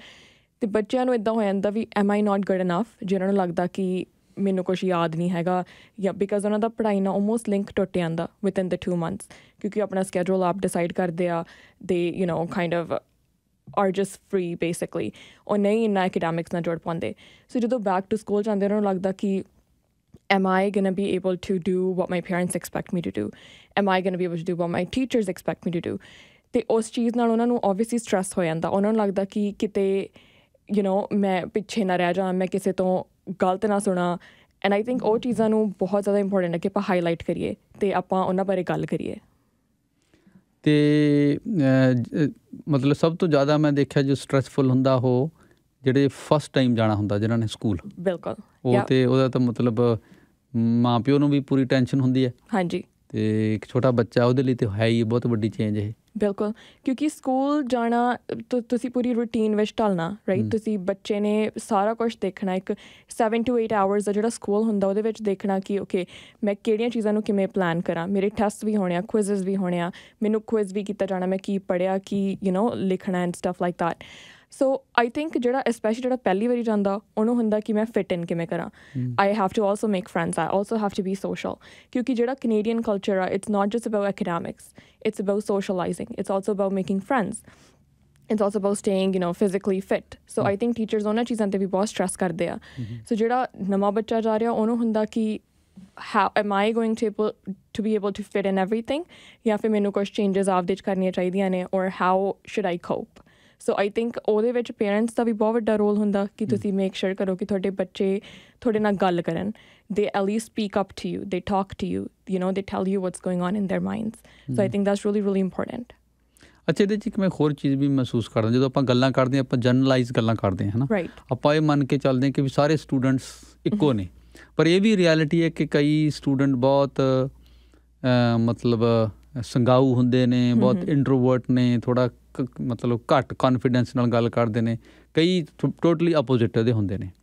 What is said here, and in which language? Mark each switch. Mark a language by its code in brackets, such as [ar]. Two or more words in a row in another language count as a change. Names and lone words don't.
[pa] ਅਤੇ ਬੱਚਿਆਂ ਨੂੰ ਇੱਦਾਂ ਹੋ ਜਾਂਦਾ ਵੀ [en] am I not good enough, [pa] ਜੇ ਉਹਨਾਂ ਨੂੰ ਲੱਗਦਾ ਕਿ ਮੈਨੂੰ ਕੁਛ ਯਾਦ ਨਹੀਂ ਹੈਗਾ, ਜਾਂ ਬਿਕਾਜ਼ ਉਹਨਾਂ ਦਾ ਪੜ੍ਹਾਈ ਨਾਲ [en] almost link [pa] ਟੁੱਟ ਜਾਂਦਾ [en] within the 2 months, [pa] ਕਿਉਂਕਿ ਆਪਣਾ ਸਕੈਜੂਲ ਆਪ ਡਿਸਾਈਡ ਕਰਦੇ ਆ। [en] they kind of are just free basically, [pa] ਉਹ ਨਹੀਂ ਇੰਨਾ ਐਕੈਡੈਮਿਕਸ ਨਾਲ ਜੁੜ ਪਾਉਂਦੇ। ਸੋ ਜਦੋਂ [en] back to school [pa] ਜਾਂਦੇ ਉਹਨਾਂ ਨੂੰ ਲੱਗਦਾ ਕਿ [en] am I going to be able to do what my parents expect me to do? Am I going to be able to do what my teachers expect me to do? [pa] ਅਤੇ ਉਸ ਚੀਜ਼ ਨਾਲ ਉਹਨਾਂ ਨੂੰ [en] obviously stress [pa] ਹੋ ਜਾਂਦਾ। ਉਹਨਾਂ ਨੂੰ ਲੱਗਦਾ ਕਿ ਕਿਤੇ ਮੈਂ ਪਿੱਛੇ ਨਾ ਰਹਿ ਜਾਵਾਂ, ਮੈਂ ਕਿਸੇ ਤੋਂ ਗਲਤ ਨਾ ਸੁਣਾ। [en] and I think [pa] ਉਹ ਚੀਜ਼ਾਂ ਨੂੰ ਬਹੁਤ ਜ਼ਿਆਦਾ ਇੰਪੋਰਟੈਂਟ ਹੈ ਕਿ ਆਪਾਂ ਹਾਈਲਾਈਟ ਕਰੀਏ ਅਤੇ ਆਪਾਂ ਉਹਨਾਂ ਬਾਰੇ ਗੱਲ ਕਰੀਏ। ਅਤੇ ਮਤਲਬ ਸਭ ਤੋਂ ਜ਼ਿਆਦਾ ਮੈਂ ਦੇਖਿਆ ਜੋ ਸਟਰੈਸਫੁਲ ਹੁੰਦਾ ਉਹ ਜਿਹੜੇ [en] first time [pa] ਜਾਣਾ ਹੁੰਦਾ ਜਿਹਨਾਂ ਨੇ ਸਕੂਲ। ਬਿਲਕੁਲ। ਉਹ ਅਤੇ ਉਹਦਾ ਤਾਂ ਮਤਲਬ ਮਾਂ ਪਿਓ ਨੂੰ ਵੀ ਪੂਰੀ ਟੈਨਸ਼ਨ ਹੁੰਦੀ ਹੈ। ਹਾਂਜੀ। ਅਤੇ ਇੱਕ ਛੋਟਾ ਬੱਚਾ ਉਹਦੇ ਲਈ ਤਾਂ ਹੈ ਹੀ ਬਹੁਤ ਵੱਡੀ ਚੇਂਜ ਇਹ। ਬਿਲਕੁਲ, ਕਿਉਂਕਿ ਸਕੂਲ ਜਾਣਾ ਤੁਸੀਂ ਪੂਰੀ ਰੂਟੀਨ ਵਿੱਚ ਢਲਣਾ, ਰਾਈਟ। ਤੁਸੀਂ ਬੱਚੇ ਨੇ ਸਾਰਾ ਕੁਛ ਦੇਖਣਾ, ਇੱਕ [en] 7 to 8 hours [pa] ਦਾ ਜਿਹੜਾ ਸਕੂਲ ਹੁੰਦਾ ਉਹਦੇ ਵਿੱਚ ਦੇਖਣਾ ਕਿ ਓਕੇ ਮੈਂ ਕਿਹੜੀਆਂ ਚੀਜ਼ਾਂ ਨੂੰ ਕਿਵੇਂ ਪਲਾਨ ਕਰਾਂ। ਮੇਰੇ ਟੈਸਟ ਵੀ ਹੋਣੇ ਆ, ਕੁਇਜ਼ਸ ਵੀ ਹੋਣੇ ਆ, ਮੈਨੂੰ ਕੁਇਜ਼ ਵੀ ਕੀਤਾ ਜਾਣਾ, ਮੈਂ ਕੀ ਪੜ੍ਹਿਆ, ਕੀ ਲਿਖਣਾ [en] and stuff like that. so I think [pa] ਜਿਹੜਾ ਸਪੈਸ਼ਲੀ ਜਿਹੜਾ ਪਹਿਲੀ ਵਾਰੀ ਜਾਂਦਾ ਉਹਨੂੰ ਹੁੰਦਾ ਕਿ ਮੈਂ [en] fit in [pa] ਕਿਵੇਂ ਕਰਾਂ। [en] I have to also make friends, I also have to be social, [pa] ਕਿਉਂਕਿ ਜਿਹੜਾ [en] Canadian culture ਆ it's not just about academics, it's about socializing, it's also about making friends. it's also about staying, you know, physically fit. So I think teachers [pa] ਉਹਨਾਂ ਚੀਜ਼ਾਂ 'ਤੇ ਵੀ ਬਹੁਤ ਸਟ੍ਰੈਸ ਕਰਦੇ ਆ. ਸੋ ਜਿਹੜਾ ਨਵਾਂ ਬੱਚਾ ਜਾ ਰਿਹਾ ਉਹਨੂੰ ਹੁੰਦਾ ਕਿ [en] how am I going to be able to fit in everything, [pa] ਜਾਂ ਫਿਰ ਮੈਨੂੰ ਕੁਛ changes ਆਪਦੇ 'ਚ ਕਰਨੀਆਂ ਚਾਹੀਦੀਆਂ ਨੇ, [en] or how should I cope. so I think [pa] ਉਹਦੇ ਵਿੱਚ ਪੇਰੈਂਟਸ ਦਾ ਵੀ ਬਹੁਤ ਵੱਡਾ ਰੋਲ ਹੁੰਦਾ ਕਿ ਤੁਸੀਂ [en] make sure [pa] ਕਰੋ ਕਿ ਤੁਹਾਡੇ ਬੱਚੇ ਤੁਹਾਡੇ ਨਾਲ ਗੱਲ ਕਰਨ, [en] they at least speak up to you, they talk to you, you know, they tell you what's going on in their minds. So I think that's really, really important. [pa] ਅੱਛਾ, ਇਹਦੇ 'ਚ ਇੱਕ ਮੈਂ ਹੋਰ ਚੀਜ਼ ਵੀ ਮਹਿਸੂਸ ਕਰਦਾ, ਜਦੋਂ ਆਪਾਂ ਗੱਲਾਂ ਕਰਦੇ ਹਾਂ ਆਪਾਂ ਜਨਰਲਾਈਜ਼ ਗੱਲਾਂ ਕਰਦੇ ਹਾਂ, ਹੈ ਨਾ, ਆਪਾਂ ਇਹ ਮੰਨ ਕੇ ਚੱਲਦੇ ਹਾਂ ਕਿ ਵੀ ਸਾਰੇ ਸਟੂਡੈਂਟਸ ਇੱਕੋ ਨੇ, ਪਰ ਇਹ ਵੀ ਰਿਐਲਿਟੀ ਹੈ ਕਿ ਕਈ ਸਟੂਡੈਂਟ ਬਹੁਤ ਮਤਲਬ ਸੰਗਾਊ ਹੁੰਦੇ ਨੇ, ਬਹੁਤ ਇੰਟਰੋਵਰਟ ਨੇ, ਥੋੜ੍ਹਾ ਮਤਲਬ ਘੱਟ ਕੌਨਫੀਡੈਂਸ ਨਾਲ ਗੱਲ ਕਰਦੇ ਨੇ, ਕਈ [en] totally opposite [pa] ਦੇ ਹੁੰਦੇ ਨੇ.